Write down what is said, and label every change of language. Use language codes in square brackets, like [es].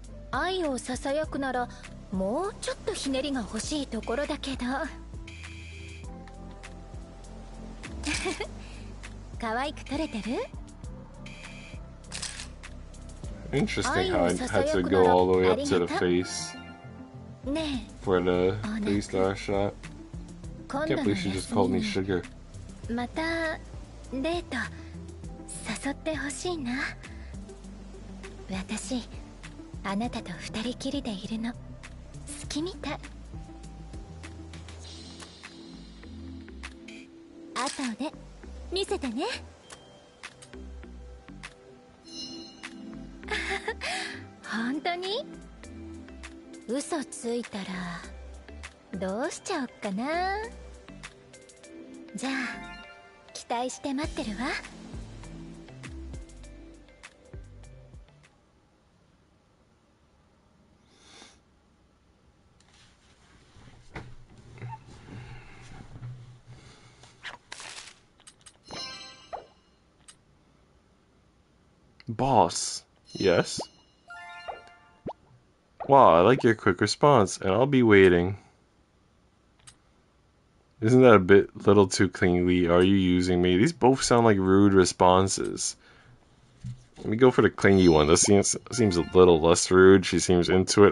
[ja] 愛をささやくならもうちょっとひねりが欲しいところだけど可愛く撮れてる [en] Interesting how I had to go all the way up to the face for the 3-star shot. Can't believe she just called me sugar. [ja] またデート誘ってほしいな私あなたと二人きりでいるの好きみたい後で見せてね本当に嘘ついたらどうしちゃおっかなじゃあ期待して待ってるわBoss, [en] Yes. Wow, I like your quick response, and I'll be waiting. Isn't that a little too clingy? Are you using me? These both sound like rude responses. Let me go for the clingy one. This seems a little less rude. She seems into it.